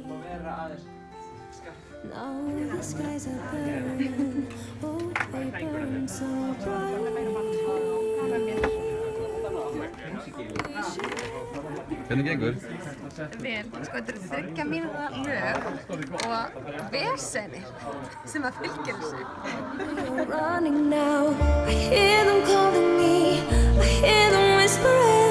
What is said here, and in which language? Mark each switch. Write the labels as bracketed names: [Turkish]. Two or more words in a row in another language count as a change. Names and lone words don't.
[English] Now the skies are burning, oh they burn so bright. [Icelandic] Hvernig gengur? Vel, sko þetta eru 30 mínútna lög og vesenir sem að fylgja þessu. [English] Running now, I hear them calling me, I hear them whispering.